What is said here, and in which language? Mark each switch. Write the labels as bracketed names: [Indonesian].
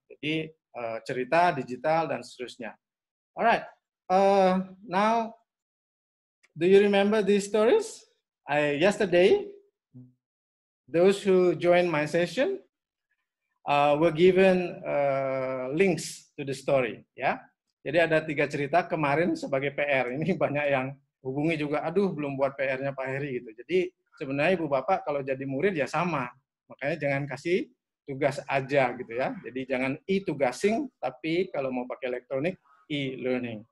[Indonesian] Jadi cerita digital dan seterusnya. [English] Alright, now do you remember these stories? Yesterday, those who joined my session were given links to the story, ya. [Indonesian] Jadi ada 3 cerita kemarin sebagai PR. Ini banyak yang hubungi juga, aduh belum buat PR-nya Pak Heri gitu. Jadi sebenarnya Ibu Bapak kalau jadi murid ya sama. Makanya jangan kasih tugas aja gitu ya. Jadi jangan e-tugasing, tapi kalau mau pakai elektronik, e-learning.